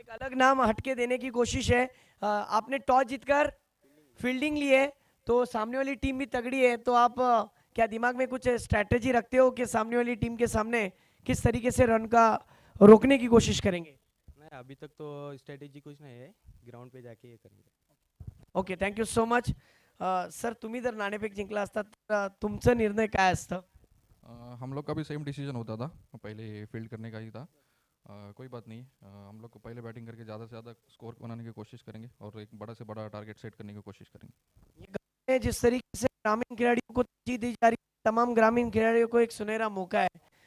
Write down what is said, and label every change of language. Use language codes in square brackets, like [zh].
[hi] एक अलग नाम हटके देने की कोशिश है. आपने टॉस जीतकर फील्डिंग ली है, तो सामने वाली टीम भी तगड़ी है. तो आप क्या दिमाग में कुछ स्ट्रैटेजी रखते हो कि सामने वाली टीम के सामने किस तरीके से रन का रोकने की कोशिश करेंगे? नहीं, अभी तक तो स्ट्रैटेजी कुछ नहीं है, ग्राउंड पे जाके ये करेंगे. [en] Okay, thank you so much. [mr] Sir, तुम्ही जर नाणेफेक जिंकला असता तर तुमचं निर्णय काय असतं? [hi] हम लोग का भी सेम डिसीजन होता था, पहले फील्ड करने का ही था. कोई बात नहीं, हम लोग को पहले बैटिंग करके ज़्यादा से ज़्यादा स्कोर बनाने की कोशिश करेंगे और एक बड़ा से बड़ा टारगेट सेट करने की कोशिश करेंगे. ये गाँव में जिस तरीके से ग्रामीण खिलाड़ियों को तरजीह दी जा रही है, तमाम ग्रामीण खिलाड़ियों को एक सुनहरा मौका है.